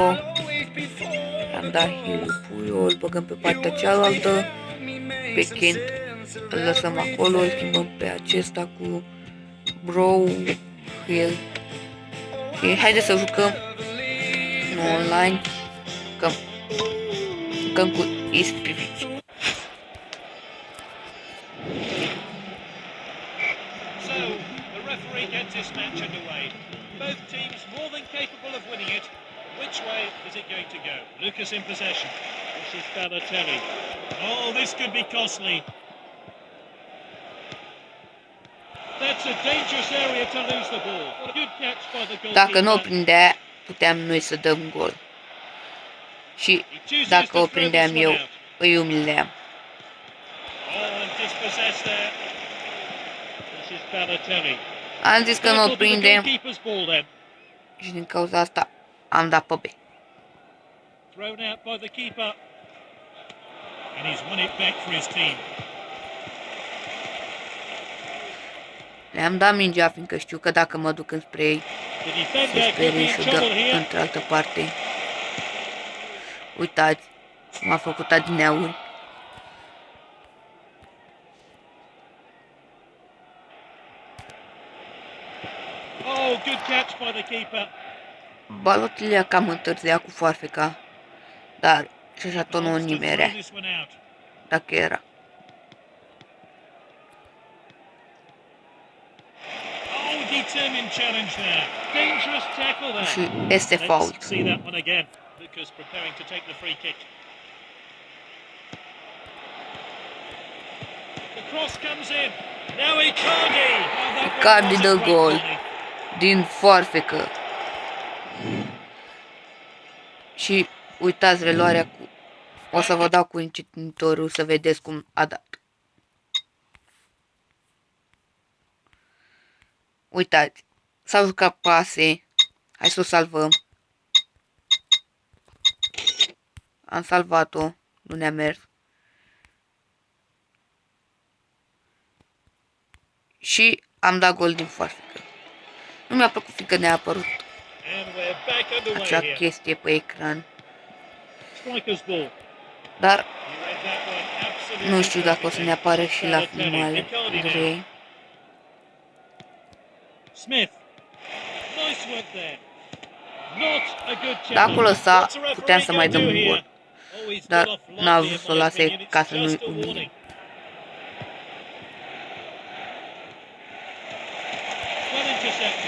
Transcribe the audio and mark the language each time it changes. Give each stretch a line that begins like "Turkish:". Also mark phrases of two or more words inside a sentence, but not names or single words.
Romanian: Am dat heal Puyo, îl băgăm pe partea cealaltă. Pe Kent îl lăsăm acolo, îl schimbăm pe acesta cu Bruel. Și haideți să jucăm online. Jucăm jucăm cu Ispivici.
English: So, the referee gets this match underway. Both teams more than capable of winning it. Which way is it going to go? Lucas in possession. This is Balotelli. Oh, this could be costly. That's a dangerous area to lose the ball. Good catch by the goalkeeper.
Romanian: Dacă nu o prindea, puteam noi să dăm gol. Și dacă o prindeam eu, îi umileam.
English: Oh, and dispossessed there. This is Balotelli.
Romanian: Am zis că nu o
English: Tackled to the
Romanian: prindem
English: goalkeeper's ball then.
Romanian: și din cauza asta am dat pe B.
English: Thrown out by the keeper. And he's won it back for his team.
Romanian: Le-am dat mingea, fiindcă știu că dacă mă duc înspre ei,
English: The
Romanian: se
English: defender could be
Romanian: sperie
English: in
Romanian: și o dă
English: trouble here.
Romanian: într-altă parte. Uitați, m-a făcut adineauri.
English: Oh, good catch by the keeper.
Romanian: Balotelli a cam întârziat cu foarfeca, dar și așa tot nu o
English: Wants to throw
Romanian: nimerea,
English: this one out.
Romanian: dacă era.
English: Oh, determined challenge there. Dangerous tackle there.
Romanian: Și este fault.
English: Let's see that one again. Lucas preparing to take the free kick. The cross comes in. Now Icardi. Oh, that one
Romanian: Icardi
English: was a
Romanian: dă
English: great
Romanian: gol
English: volley.
Romanian: din foarfecă. Și uitați reluarea cu... O să vă dau cu încetinitorul să vedeți cum a dat. Uitați, s-au jucat pase. Hai să o salvăm. Am salvat-o, nu ne-a mers. Și am dat gol din foarfecă. Nu mi-a plăcut fiindcă ne-a apărut
English: And we're back underway
Romanian: acea
English: here.
Romanian: chestie pe ecran.
English: Striker's ball.
Romanian: Dar
English: You read that one absolutely
Romanian: nu știu dacă o să ne apară și la filmare
English: Icardi now.
Romanian: grei.
English: Smith. Nice work there. Not a good challenge.
Romanian: Dacă o lăsa,
English: What's the referee
Romanian: puteam să mai
English: gonna
Romanian: dăm
English: do
Romanian: un
English: here?
Romanian: gol.
English: Oh, he's
Romanian: Dar
English: got off
Romanian: n-a
English: lightly,
Romanian: vrut
English: in
Romanian: să o
English: my
Romanian: lase
English: opinion. It's
Romanian: ca să nu-i
English: just a
Romanian: umile.
English: warning. Well intercepted.